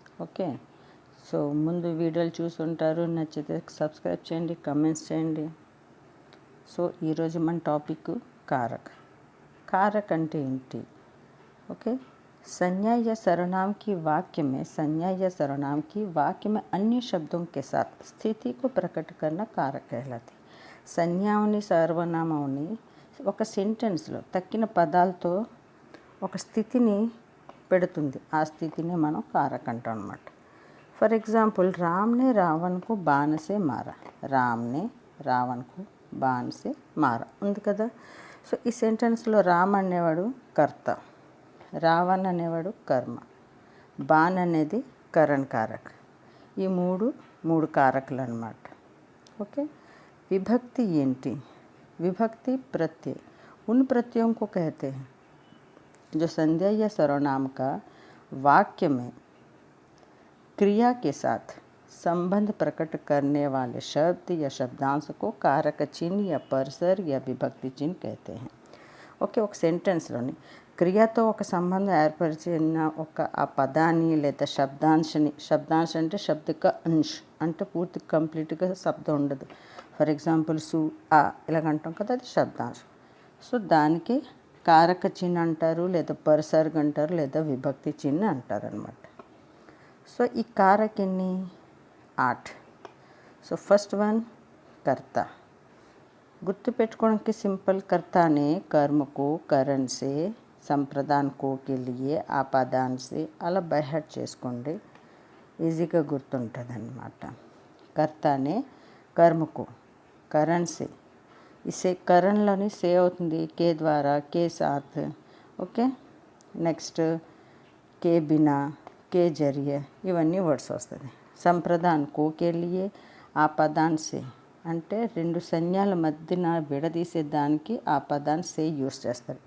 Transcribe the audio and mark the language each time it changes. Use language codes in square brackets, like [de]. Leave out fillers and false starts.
[te] Okay, so ముందు వీడియోలు చూసుంటారు, నచ్చితే సబ్స్క్రైబ్ చేయండి, కమెంట్స్ చేయండి. సో ఈరోజు మన టాపిక్ कारक. कारक అంటే ఏంటి? [hi] ओके, संज्ञा या सर्वनाम की वाक्य में संज्ञा या सर्वनाम की वाक्य में अन्य शब्दों के साथ स्थिति को प्रकट करना कारक कहलाती. [te] సంజ్ఞాని సర్వనామాన్ని ఒక సెంటెన్స్లో తక్కిన పదాలతో ఒక స్థితిని పెడుతుంది. ఆ స్థితిని మనం కారక్ అంటాం అన్నమాట. ఫర్ ఎగ్జాంపుల్, [hi] రామ్నే రావణ్కు బాణసే మార. రామ్నే రావణ్కు బాణసే మార [te] ఉంది కదా. సో ఈ సెంటెన్స్లో రామ్ అనేవాడు కర్త, రావణ్ అనేవాడు కర్మ, బాణ్ అనేది కరణ్ కారక్. ఈ మూడు కారకులు అన్నమాట. ఓకే, विभक्ति ఏంటి? [hi] विभक्ति प्रत्यय उन प्रत्ययों को कहते हैं जो संज्ञा या सर्वनाम का वाक्य में क्रिया के साथ संबंध प्रकट करने वाले शब्द या शब्दांश को कारक चिन्ह या परसर या विभक्ति चिन्ह कहते हैं. [te] ఓకే, ఒక సెంటెన్స్లోని క్రియతో ఒక సంబంధం ఏర్పరిచిన ఒక ఆ పదాన్ని లేదా శబ్దాంశని, శబ్దాంశ అంటే శబ్దిక అంశ్ అంటే పూర్తి కంప్లీట్గా శబ్దం ఉండదు. ఫర్ ఎగ్జాంపుల్ సు ఆ ఇలాగంటాం కదా, అది శబ్దాంశం. సో దానికి కారక చిహ్న అంటారు, లేదా పరిసర్గ అంటారు, లేదా విభక్తి చిహ్న అంటారు అనమాట. సో ఈ కారక్ ఎన్ని? 8. సో ఫస్ట్ వన్ కర్త. గుర్తుపెట్టుకోవడానికి సింపుల్, [hi] कर्ता ने कर्म को करण से संप्रदान को के लिए आपादान से [te] అలా బైహార్ట్ చేసుకోండి, ఈజీగా గుర్తుంటుంది అన్నమాట. [hi] कर्ता ने कर्म को करण से, [te] ఇసే కరణ్లోని సే అవుతుంది కే ద్వారా, కే సాత్. ఓకే, నెక్స్ట్ కే బినా, కే జరియే, ఇవన్నీ వర్డ్స్ వస్తుంది. సంప్రదాన్ కో కే లియే ఆపాదాన్ సే అంటే రెండు సంజ్ఞల మధ్యన విడదీసే దానికి ఆ పదాన్ని సే యూస్ చేస్తారు.